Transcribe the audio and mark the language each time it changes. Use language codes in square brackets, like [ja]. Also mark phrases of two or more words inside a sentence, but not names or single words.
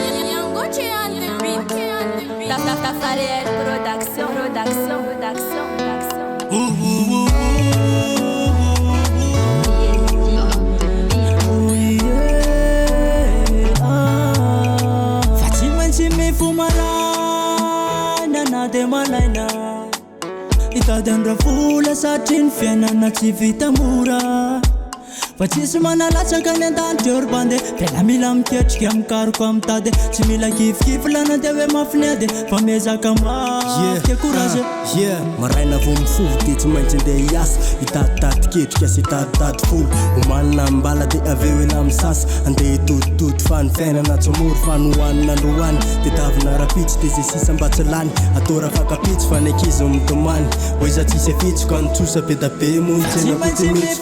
[en] Yangoche on the beat. Ta-, ta-, ta-, Fariel Production, production, production, production. Ooh, ooh, ooh, ooh, ooh, ooh, ooh, yeah, ah. [mg] Fa tsy maintsy mifomarana na de malaina. Hitady andra vola satria ny fiainana tsy vita mora. Fa tsisy manalatsaka ny an-danitra eo ry bande. Tena mila miketrika, mikaroko, mitady. Tsy mila kifikify lana de hoe mafy ny ady. Fa miezaka mafy Yeah. ke courage. Ah, yeah. Maraina vao mifovo de tsy maintsy andeha hiasa. Hitaditady ketrika sy hitaditady folo. Homanina mbala de avy eo ela misasa. Andeha hitotitoto fa ny fiainana tsy mora. Fa ny hohanina androany de tavina rapitsy de zay sisa mba tsy lany. Atao raha fakapitsy fa ny ankizy mitomany. Hoe za tsisy afitsy ka ny tsosa be da be moa ny Fa tsy tsena maintsy mihitsy.